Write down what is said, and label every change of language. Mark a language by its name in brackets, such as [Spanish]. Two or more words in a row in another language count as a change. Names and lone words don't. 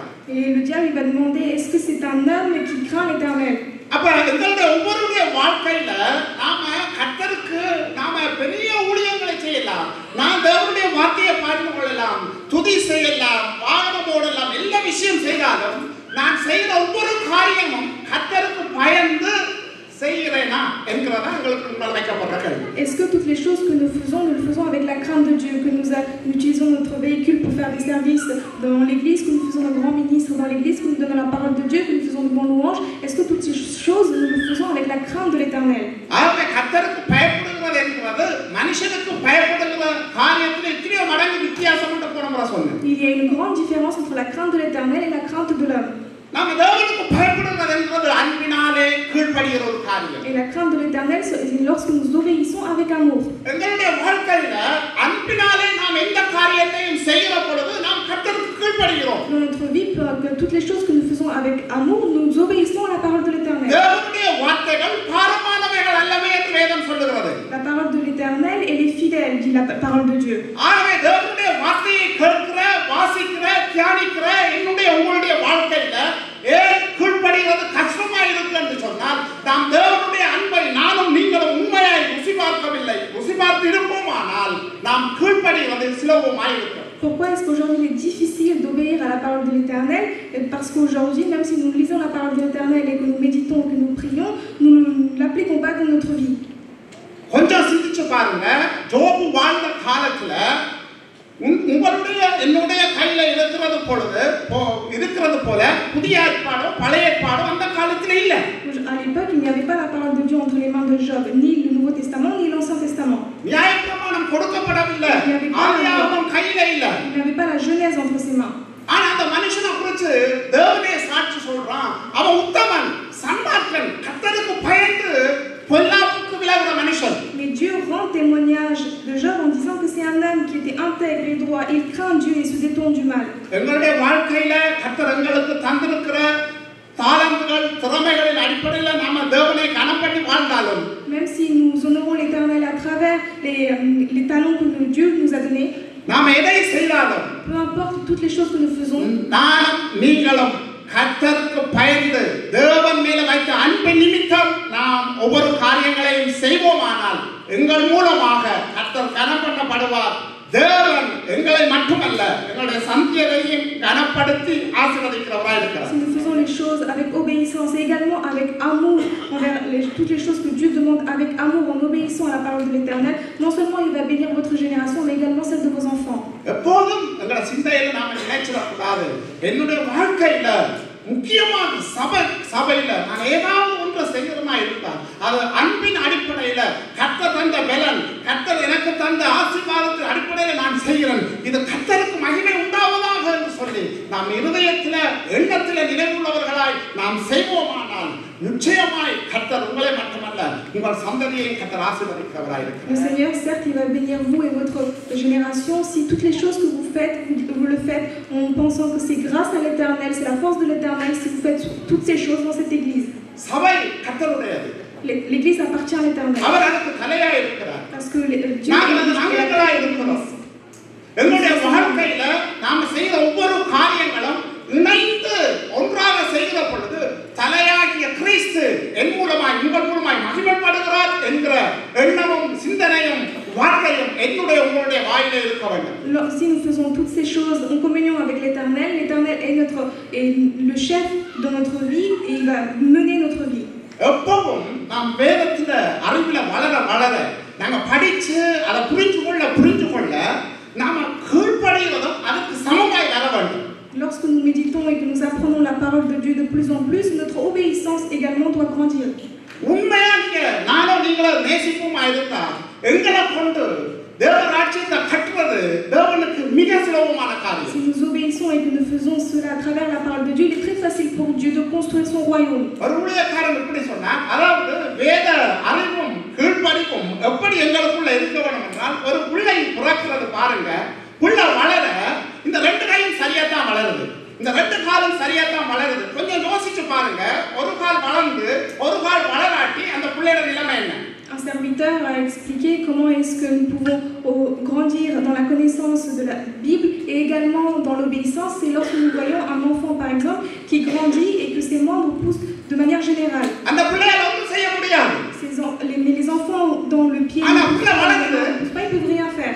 [French] Et le diable il va demander est-ce que c'est un homme qui craint l'Éternel? [Tamil] அப்ப எங்களுடைய ஒவ்வொருடைய வாழ்க்கையில நாம கர்த்தருக்கு நாம பெரிய ஊழியங்களை செய்யலாம், நாம் தேவனுடைய வார்த்தையை பாடிக் கொள்ளலாம், துதி செய்யலாம், வாகனம் ஓடலாம், எல்லா விஷயம் செய்தாலும் நான் செய்கிற ஒவ்வொரு காரியமும் கர்த்தருக்கு பயந்து செய்கிறேனா என்கிறதா எங்களுக்கு முன்னால் வைக்கப்படுற கேள்வி. [French] Est-ce que toutes les choses que nous le faisons avec la crainte de Dieu, que nous utilisons notre véhicule pour faire des services dans l'église, que nous faisons de grands ministres dans l'église, que nous donnons la parole de Dieu, que nous faisons de bons louanges, est-ce que toutes ces choses nous le faisons avec la crainte de l'Éternel? [Tamil] ஆகவே கர்த்தருக்கு பயப்படுகிறது என்கிறது மனுஷனுக்கு பயப்படுகிற காரியத்தில் எத்தனையோ மடங்கு வித்தியாசம் என்று போன முறை சொன்னேன். [French] Il y a une grande différence entre la crainte de l'Éternel et la crainte de l'homme. [Tamil] நாம் தேவனுக்கு பயப்படுகிறது என்பது அன்பினாலே கீழ்ப்படிகிற ஒரு காரியம். [French] Et la crainte de l'Éternel, c'est lorsque nous obéissons avec amour. [Tamil] எங்களுடைய வாழ்க்கையில அன்பினாலே நாம் எந்த காரியத்தையும் செய்கிற பொழுது நாம் கர்த்தருக்கு கீழ்ப்படிகிறோம். [French] Dans notre vie, toutes les choses que nous faisons avec amour, nous obéissons à la parole de l'Éternel. [Tamil] தேவனுடைய வார்த்தைகள் பாரமானவைகள் அல்லவே என்று வேதம் சொல்லுகிறது. [French] La parole de l'Éternel, elle est fidèle, dit la parole de Dieu. [Tamil] ஆகவே தேவனுடைய வார்த்தையை கேட்கிற, வாசிக்கிற, தியானிக்கிற என்னுடைய உங்களுடைய வாழ்க்கையில ஏன் கீழ்ப்படிகிறது கஷ்டமா இருக்கு என்று சொன்னால் நாம் தேவனுடைய அன்பை நானும் நீங்களும் உண்மையாய் ருசி பார்க்கவில்லை. ருசி பார்த்து இருப்போமானால் நாம் கீழ்ப்படிகிறது சுலபமாய் இருக்கும். [French] Pourquoi est-ce qu'aujourd'hui il est difficile d'obéir à la parole de l'Éternel? Parce qu'aujourd'hui, même si nous lisons la parole de l'Éternel et que nous méditons, que nous prions, nous ne l'appliquons pas dans notre vie. [Tamil] கொஞ்சம் சிந்திச்சு பாருங்க, ஜோபு வாழ்ந்த காலத்துல உங்களுடைய என்னுடைய கையில இருக்கிறது போல புதிய ஏற்பாடோ பழைய ஏற்பாடோ அந்த காலத்துல இல்ல. [French] À l'époque, il n'y avait pas la parole de Dieu entre les mains de Job, ni le Nouveau Testament, ni l'Ancien Testament. [Tamil] நியாயப்பிரமாணம் கொடுக்கப்படவில்லை. ஆதியாகமம் கையில இல்ல. [French] Il n'y avait pas la Genèse entre ses mains. [Tamil] ஆனா அந்த மனுஷனை குறித்து தேவனே சாட்சி சொல்றான். அவன் உத்தமன், சன்மார்க்கன், கர்த்தருக்கு பயந்து பொல்லாப்புக்கு விலகுற மனுஷன். [French] Mais Dieu rend témoignage de Job en disant que c'est un homme qui était intègre et droit. Il craint Dieu et se détourne du mal. [Tamil] எங்களுடைய வாழ்க்கையில கர்த்தர் எங்களுக்கு தந்திருக்கிற தாளந்துகள் திறமைகளின் அடிப்படையில நாம தேவனை கனம் பண்ணி வாழ்ந்தாலும், [French] même si nous honorons l'Éternel à travers les talents que Dieu nous a donnés, [Tamil] நாம எதை செய்தாலும், [French] peu importe toutes les choses que nous faisons, [Tamil] நானும் நீங்களும் கர்த்தருக்கு பயந்து தேவன் மேல வைத்த அன்பு நிமித்தம் நாம் ஒவ்வொரு காரியங்களையும் செய்வோமானால் எங்கள் மூலமாக கர்த்தர் கனம் பண்ணப்படுவார். தேவன் எங்களை மட்டுமல்ல எங்களுடைய சந்ததியையும் கனப்படுத்தி ஆசீர்வதிக்கிறவராய் இருக்கிறார். [French] Si nous faisons les choses avec obéissance et également avec amour envers toutes les choses que Dieu demande avec amour en obéissant à la parole de l'Éternel, non seulement il va bénir votre génération mais également celle de vos enfants. [Tamil] எப்போதும் எங்களோட சிந்தையில நாம நினைச்சிடக்கூடாது, என்னுடைய வாழ்க்கையில முக்கியமாக சபையில நான் ஏதாவது ஒன்று செய்யறமா இருந்தா அது அன்பின் அடிப்படையில கர்த்தர் தந்த பலன், கர்த்தர் எனக்கு தந்த ஆசீர்வாதத்தின் அடிப்படையில நான் செய்கிறேன், இது கர்த்தருக்கு மகிமை உண்டாவதாக என்று சொல்லி நாம் இருதயத்தில எண்ணத்தில நினைவுள்ளவர்களாய் நாம் செய்வோமானால் நிச்சயமாய் கர்த்தர் உங்களை மட்டுமல்ல உங்கள் சந்ததியை கர்த்தர் ஆசீர்வதிக்கிறவராய் இருக்கிறார். [French] Le Seigneur, certes, il va bénir vous et votre génération si toutes les choses que vous faites, vous le faites en pensant que c'est grâce à l'Éternel, c'est la force de l'Éternel si vous faites toutes ces choses dans cette église. [Tamil] சபை கர்த்தருடையது. [French] L'église appartient à l'Éternel. [Tamil] அவர் அதுக்கு தலையாய் இருக்கிறார். [French] Parce que Dieu est [Tamil] எங்களுடைய வாழ்க்கையில நாம செய்த ஒவ்வொரு காரியங்களும் இணைந்து ஒன்றாக செய்கிற பொழுது தலையாகிய கிறிஸ்து என் மூலமாய் உங்கள் மூலமாய் மகிமைப்படுகிறார் என்கிற எண்ணமும் சிந்தனையும் வார்த்தையும் என்னுடைய உங்களுடைய வாயிலே இருக்க வேண்டும். [French] Si nous faisons toutes ces choses en communion avec l'Éternel, l'Éternel est le chef de notre vie et il va mener notre vie. [Tamil] எப்பவும் நாம் வேதத்துல அறிவுல வளர நாங்க படிச்சு அதை புரிஞ்சு கொள்ள நாம கீழ்ப்படிகிறதும் அதுக்கு சமமாய் வர வேண்டும். [French] Lorsque nous méditons et que nous apprenons la parole de Dieu de plus en plus, notre obéissance également doit grandir. [Tamil] உண்மையா நானும் நீங்களும் நேசிப்புமா இருந்தா எங்களை கொண்டு தேவ ராஜ்யத்தை கட்டுறது தேவனுக்கு மிக சுலபமான காரியம். [French] Si nous obéissons et que nous faisons cela à travers la parole de Dieu, il est très facile pour Dieu de construire son royaume. [Tamil] ஒரு ஊழியக்காரன் எப்படி சொன்னா, அதாவது வேத அறிவும் கீழ்ப்படிவும் எப்படி எங்களுக்குள்ள இருக்க வேண்டும் என்றால், ஒரு பிள்ளை பிறக்கிறது பாருங்க, புள்ள வளர இந்த ரெண்டு கையும் சரியா தான் வளருது, இந்த ரெண்டு காலும் சரியா தான் வளருது. கொஞ்சம் யோசிச்சு பாருங்க, ஒரு கால் வளர்ந்து ஒரு கால் வளராட்டி அந்த பிள்ளையோட நிலைமை என்ன? [French] Un serviteur a expliqué comment est-ce que nous pouvons grandir dans la connaissance de la Bible et également dans l'obéissance. C'est lorsque nous voyons un enfant, par exemple, qui grandit et que ses membres poussent de manière générale. Mais les enfants dans le pied, ils ne peuvent rien faire.